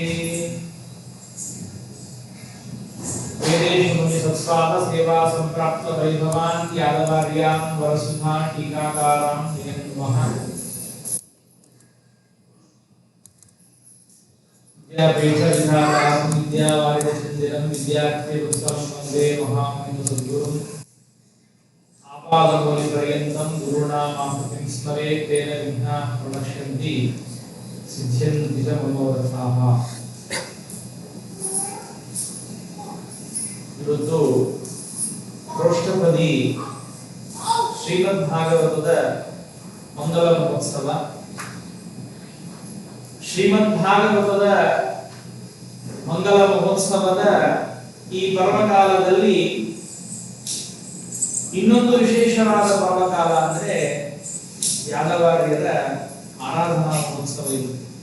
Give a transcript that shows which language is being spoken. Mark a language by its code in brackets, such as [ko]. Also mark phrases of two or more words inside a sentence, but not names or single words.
[sa] वेदेश मुनि सत्स्वाद सेवा संप्राप्त वैभवान् यादवार्यां वरसुधा टीकाकारां नियन्तुमः विद्यापीठविधातारं विद्यावारिधिचन्द्रं विद्यार्थे उत्तमं वन्दे महामहिम सद्गुरुम् आपादमौलिपर्यन्तं गुरूणामाकृतिं स्मरेत् तेन विघ्नाः प्रणश्यन्ति सिद्ध्यन्ति च मनोरथाः। [kn] ಇವತ್ತು ಪ್ರೋಷ್ಠಪದಿ ಶ್ರೀಮದ್ ಭಾಗವತದ ಮಂಗಲ ಮಹೋತ್ಸವ. ಶ್ರೀಮದ್ ಭಾಗವತದ ಮಂಗಲ ಮಹೋತ್ಸವದ ಈ ಪರ್ವಕಾಲದಲ್ಲಿ ಇನ್ನೊಂದು ವಿಶೇಷವಾದ ಪರ್ವಕಾಲ ಅಂದ್ರೆ ಯಾದವಾರ್ಯರ ಆರಾಧನಾ ಮಹೋತ್ಸವ ಇದು.